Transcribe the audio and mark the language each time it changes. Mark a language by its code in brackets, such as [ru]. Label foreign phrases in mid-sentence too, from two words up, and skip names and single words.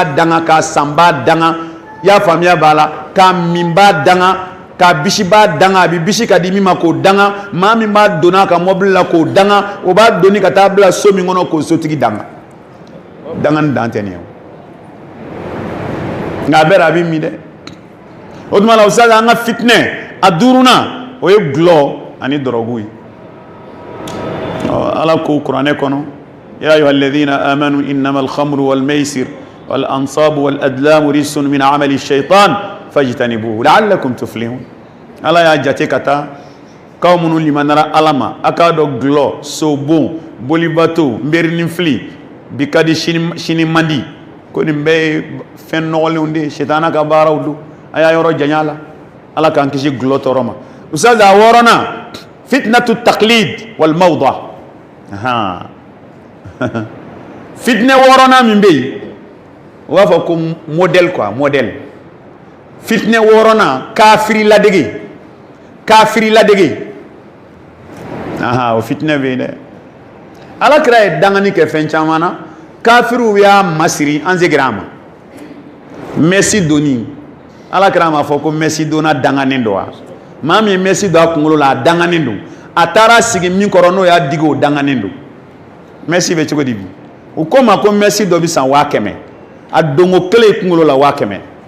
[bm] danga k'a sanba danga i y'a faamuya b'a la k'a minba danga k'a bisiba danga a bɛ bisi ka di min ma k'o danga maa min b'a donna a ka mɔbili la k'o danga o b'a donni ka taa bila so min kɔnɔ k'o sotigi danga danga ni dan tɛ nin ye nka a bɛɛ a bɛ min dɛ o tuma la o sisan an ka fitinɛ a 5nan o ye gulɔ ani dɔrɔgu ye [ar] ala ko kuranɛ kɔnɔ يا أيها الذين آمنوا إنما الخمر والميسر والأنصاب والأزلام رجس من عمل الشيطان فاجتنبوه لعلكم تفلحون [bm] ala y'a jate ka taa k'aw minnu limanara ala ma a k'a dɔn gulɔ sobon bolibato nberinin fili bi ka di sini man di ko nin bɛɛ ye fɛn nɔgɔlenw de ye sitana ka baaraw don a y'a yɔrɔ janya la ala k'an kisi gulɔ tɔɔrɔ ma ustaz a 6nan [ar] فتنة التقليد والموضة [bm] fitnɛ 6nan min bɛ yen o b'a fɔ ko [fr] modèle quoi [bm] modèle fitnɛ 6nan kafiri ladege o fitnɛ bɛ yen dɛ ala kira ye dangani kɛ fɛn caman na kafiriw y'a masiri an seginna a ma Messi doni ala kira m'a fɔ ko Messi donna danganen don wa maa min ye Messi don a kunkolo la a danganen don a taara sigi min kɔrɔ n'o y'a digi o danganen don Messi bɛ cogo di bi u ko ma ko Messi dɔ bɛ san 100,000 a dongo kelen ye kunkolo la 100,000